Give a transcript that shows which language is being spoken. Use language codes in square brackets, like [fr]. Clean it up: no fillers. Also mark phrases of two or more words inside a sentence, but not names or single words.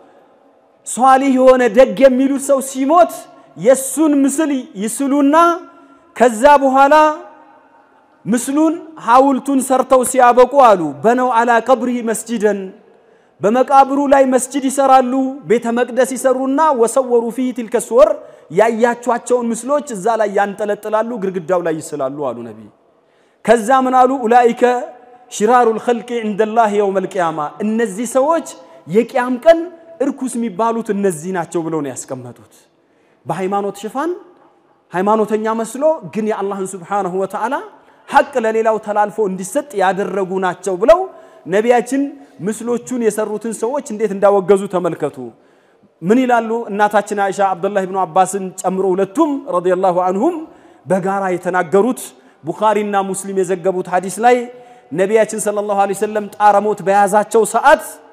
[am] ሷሊህ የሆነ ደግ የሚሉት ሰው ሲሞት የሱን ምስል ይስሉና ከዛ በኋላ ምስሉን ሐውልቱን ሰርተው ሲያበቁ አሉ [ar] بنوا على قبره مسجدا [am] በመቃብሩ ላይ መስጂድ ይሰራሉ ቤተ መቅደስ ይሰሩና [ar] وصوروا فيه تلك الصور [am] ያያቻቸውን ምስሎች እዛ ላይ ያንጠለጥላሉ ግርግዳው ላይ ይስላሉ አሉ ነብይ ከዛ ምን አሉ [ar] أولئك شرار الخلق عند الله يوم القيامه [am] እነዚህ ሰዎች የቂያም ቀን እርኩስ የሚባሉት እነዚህ ናቸው ብለው ነው ያስቀመጡት በሃይማኖት ሽፋን ሃይማኖተኛ መስሎ ግን የአላህን [ar] سبحانه وتعالى [am] ሐቅ ለሌላው ተላልፎ እንዲሰጥ ያደረጉ ናቸው ብለው ነቢያችን ምስሎቹን የሰሩትን ሰዎች እንዴት እንዳወገዙ ተመልከቱ ምን ይላሉ እናታችን አይሻ አብዱላህ ኢብኑ አባስን ጨምሮ ሁለቱም [ar] رضي الله عنهم [am] በጋራ የተናገሩት ቡኻሪና ሙስሊም የዘገቡት ሐዲስ ላይ ነቢያችን [ar] صلى الله عليه وسلم [am] ጣረሞት በያዛቸው ሰዓት